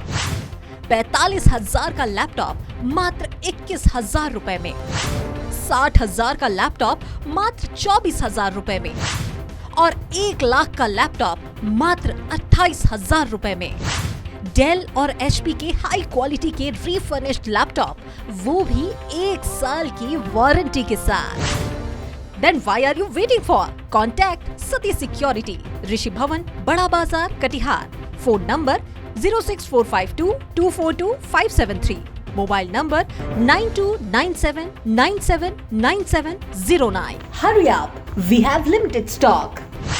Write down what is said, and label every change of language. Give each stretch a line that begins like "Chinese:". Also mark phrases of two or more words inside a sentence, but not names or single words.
Hindi: 45,000 का लैपटॉप मात्र 21,000 रुपए में, 60,000 का लैपटॉप मात्र 24,000 रुपए में और 1 लाख का लैपटॉप मात्र 28,000 रुपए में। डेल और एचपी के
English: high quality
Hindi: के रीफर्निश्ड लैपटॉप, वो भी 1 साल की वारंटी के साथ।
English: Then why are you waiting for? Contact Sati Security,
Hindi: ऋषि भवन, बड़ा बाजार, कटिहार।
English: phone number
Hindi: 06452 242 573,
English: mobile number
Hindi: 9297979709।
English: Hurry up, we have limited stock.